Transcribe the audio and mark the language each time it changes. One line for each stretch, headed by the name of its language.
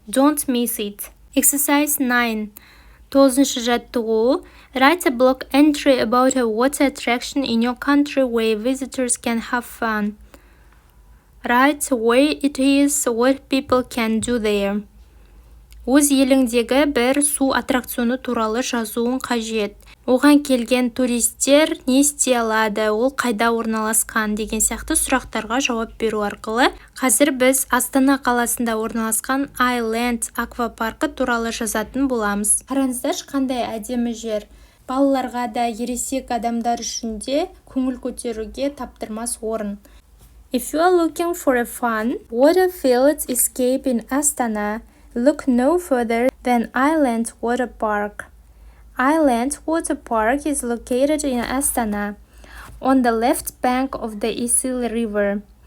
English: Don't miss it. Exercise 9.
Kazakh: 9-шы жаттығу.
English: Write a blog entry about a water attraction in your country where visitors can have fun. Write where it is, what people can do there.
Kazakh: Өз еліңдегі бір су аттракционы туралы жазуың қажет. Оған келген туристер не істей алады, ол қайда орналасқан деген сияқты сұрақтарға жауап беру арқылы қазір біз Астана қаласында орналасқан Island аквапаркі туралы жазатын боламыз. Қараңыздаршы, қандай әдемі жер. Балаларға да, ересек адамдар үшін де көңіл көтеруге таптырмас орын.
English: If you are looking for a fun water-filled escape in Astana, look no further than Island Water Park. Island Water Park is located in Astana, on the left bank of the Isil River.